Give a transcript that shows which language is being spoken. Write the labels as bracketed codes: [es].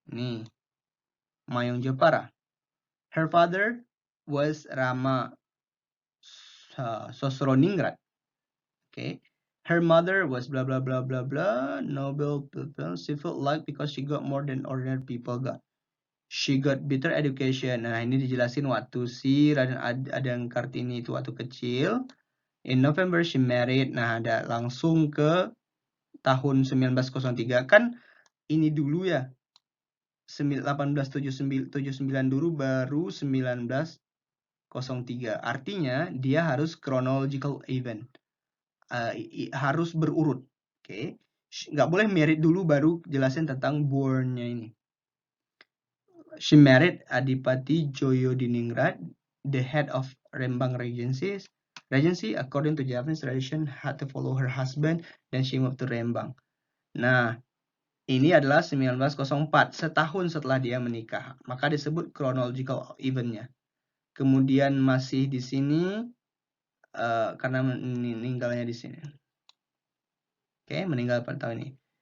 [en] Nih, Mayong Jepara. Her father was Rama Sosroningrat. Okay. Her mother was blah blah blah blah blah, noble people. She felt like because she got more than ordinary people got. She got better education. [id] Nah, ini dijelasin waktu si Raden Ajeng Kartini itu waktu kecil. [en] In November she married. [id] Nah, ada langsung ke tahun 1903. Kan ini dulu ya. 1879 dulu baru 1903. Artinya dia harus chronological event. Harus berurut. Oke. Nggak boleh married dulu baru jelasin tentang born-nya ini. [en] She married Adipati Joyodiningrat, the head of Rembang Regency, according to Japanese tradition, had to follow her husband, then she moved to Rembang. [id] Nah, ini adalah 1904, setahun setelah dia menikah. Maka disebut chronological event-nya. Kemudian masih di sini karena meninggalnya di sini. Oke, meninggal pada tahun ini.